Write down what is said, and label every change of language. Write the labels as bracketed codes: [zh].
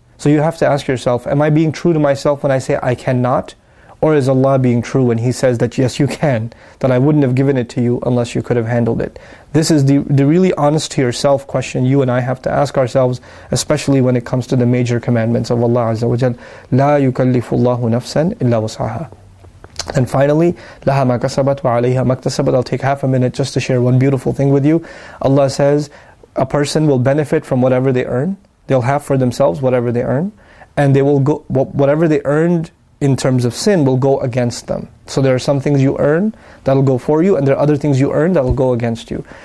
[en] So you have to ask yourself, am I being true to myself when I say I cannot? Or is Allah being true when He says that yes you can, that I wouldn't have given it to you unless you could have handled it? This is the really honest to yourself question you and I have to ask ourselves, especially when it comes to the major commandments of Allah Azza wa Jal. [ar] لا يكلف الله نفسا إلا وسعها. [en] And finally, [ar] لها ما كسبت وعليها ما اكتسبت. [en] I'll take half a minute just to share one beautiful thing with you. Allah says a person will benefit from whatever they earn. They'll have for themselves whatever they earn, and they will go, whatever they earned in terms of sin will go against them. So there are some things you earn that'll go for you, and there are other things you earn that will go against you.